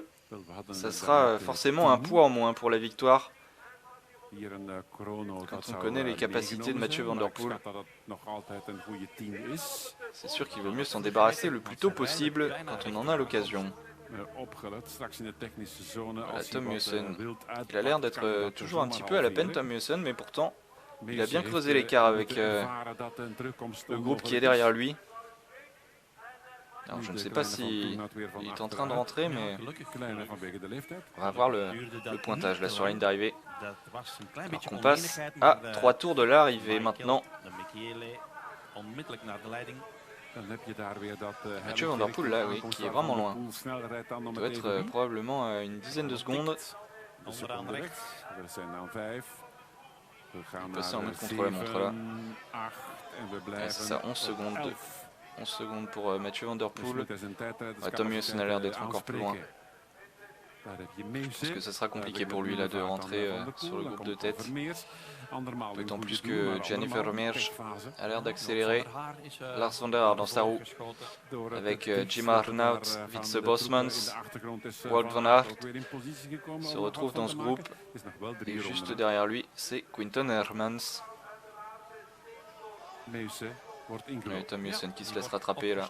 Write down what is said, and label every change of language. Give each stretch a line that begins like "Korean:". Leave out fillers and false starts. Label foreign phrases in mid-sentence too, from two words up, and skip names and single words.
Dutch: Wel, we hadden
French: ça
Dutch: inderdaad,
French: sera forcément un poids en moins pour la victoire.
Dutch: Hier een chrono,
French: Quand
Dutch: dat
French: on
Dutch: zou,
French: connaît les capacités de
Dutch: meegenomen
French: Mathieu
Dutch: zijn,
French: Van Der
Dutch: maar ik
French: Poel.
Dutch: schat dat het nog altijd een goede 10 is.
French: C'est sûr qu'il vaut mieux s'en débarrasser le plus tôt possible quand on en a l'occasion.
Dutch: Opgelet, straks in de technische zone.
French: Voilà,
Dutch: Als hij
French: Tom
Dutch: wat,
French: Meusen.
Dutch: wild uitpakt,
French: Il a l'air
Dutch: kan
French: d'être
Dutch: hij dat
French: toujours un
Dutch: zomaar
French: petit peu à la peine,
Dutch: halveren.
French: Tom Meusen, mais pourtant, Mais il a bien
Dutch: heeft,
French: creusé l'écart avec
Dutch: moeten ervaren dat een terugkomst
French: le groupe
Dutch: onmogelijk
French: qui est
Dutch: is.
French: derrière lui. Alors
Dutch: Nu
French: je ne
Dutch: de
French: sais pas
Dutch: kleine van
French: si
Dutch: Toornout weer van
French: il est en train de
Dutch: achteruit.
French: rentrer, mais
Dutch: Gelukkig Kleine vanwege de leeftijd.
French: on va voir
Dutch: duurde dat
French: le pointage là
Dutch: niet
French: sur la ligne d'arrivée.
Dutch: Dat was een klein
French: Alors
Dutch: beetje
French: qu'on passe
Dutch: oneenigheid,
French: à
Dutch: maar,
French: 3 tours de l'arrivée
Dutch: Michael
French: maintenant.
Dutch: de Michele onmiddellijk naar de leiding. Dan heb je daar weer dat
French: Mathieu Van Der Poel là, oui, qui est vraiment loin. Il doit être probablement à une dizaine de secondes.
Dutch: Onderaan rechts. We zijn dan 5. We gaan
French: peut passer
Dutch: naar
French: en mode contre la montre, là.
Dutch: 7, 8 en we
French: Ouais,
Dutch: blijven
French: c'est ça, 11
Dutch: op
French: secondes
Dutch: 11.
French: 11 secondes pour Mathieu Van Der
Dutch: Dus
French: Poel.
Dutch: met zijn tijdrijders
French: Tom Mewsen a l'air d'être encore plus loin.
Dutch: Daar heb je
French: Je pense
Dutch: Mewsen.
French: que ça sera compliqué pour lui là de rentrer sur le groupe de tête. D'autant plus que Gianni Vermeers a l'air d'accélérer. Lars van der Haar dans sa roue avec Jim Arnout, Wietse Bosmans, Wout van Aert se retrouve dans ce groupe. Et juste derrière lui, c'est Quinten Hermans. Et Tom Mewsen qui se laisse rattraper là.